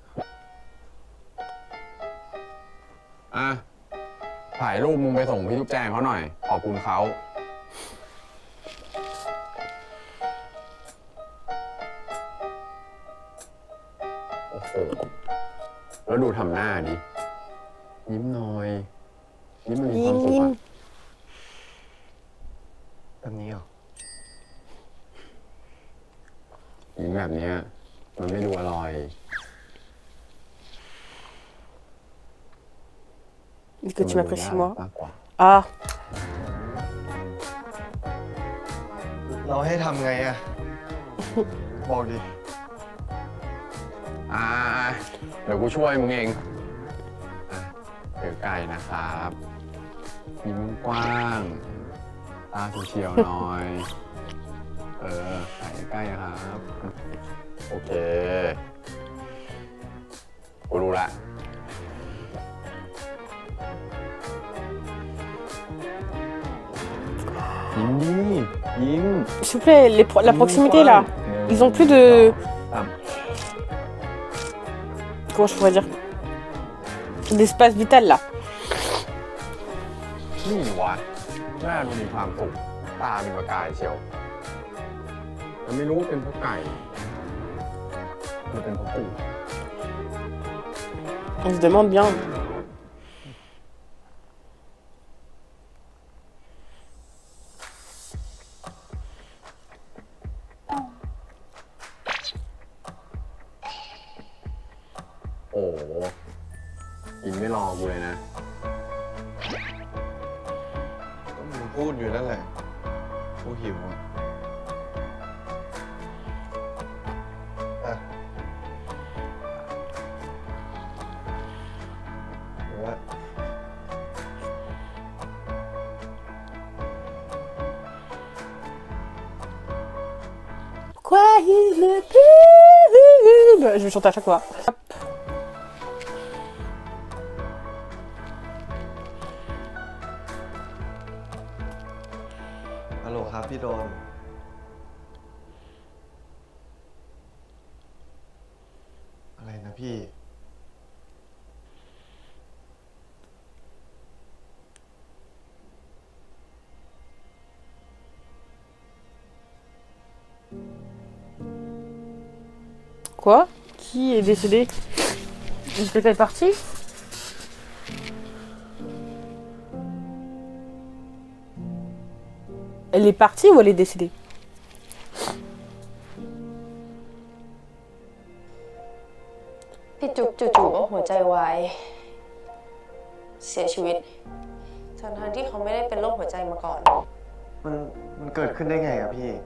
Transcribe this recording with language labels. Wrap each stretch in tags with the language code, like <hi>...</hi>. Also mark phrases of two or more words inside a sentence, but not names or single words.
<th>อ่ะ ถ่ายรูปมึงไปส่งพี่จุ๊บแจงเขาหน่อย ขอบคุณเขา โอ้โห แล้วดูทำหน้าดิ ยิ้มหน่อย ยิ้มมันมีความสุขอะ แบบนี้เหรอ ยิ้มแบบเนี้ยมันไม่ดูอร่อย</th> <fr>Est-ce que tu m'apprécies moi</fr> <th>มากกว่า Ah เราให้ทำไงอ่ะ บอกดิ อ่า เดี๋ยวกูช่วยมึงเองอ่ะถือไก่นะครับ ยิ้มกว้าง ตาเฉียวๆหน่อย ไก่ใกล้ๆครับ โอเค กูรู้ละ ยิ้มดิ ยิ้ม</th> <fr>S'il vous plaît, la proximité là. Ils ont plus de. Comment je pourrais dire d'espace vital là.</fr> <th>นี่วะหน้าดูมีความสุข ตาเป็นประกายเชียวแต่ไม่รู้ว่าเป็นเพราะไก่หรือเป็นเพราะกู</th> <fr>On se demande bien.</fr> <th>โอ้โหยิงไม่รอกูเลยนะ ก็มึงพูดอยู่นั่นแหละ กูหิวอ่ะอ่ะเอาละ</th> <fr>Quoi il ne peut. Je vais chanter à chaque fois. Hop.</fr> <th>ฮัลโหลครับพี่โดน อะไรนะพี่</th> <fr>Quoi? Qui est décédé? Est-ce que t'es partie? Elle est partie ou elle est décédée?</fr> <th>พี่จุ๊บจู่ๆก็หัวใจวายเสียชีวิตทั้งที่เขาไม่ได้เป็นโรคหัวใจมาก่อน มันเกิดขึ้นได้ไงอะพี่</th>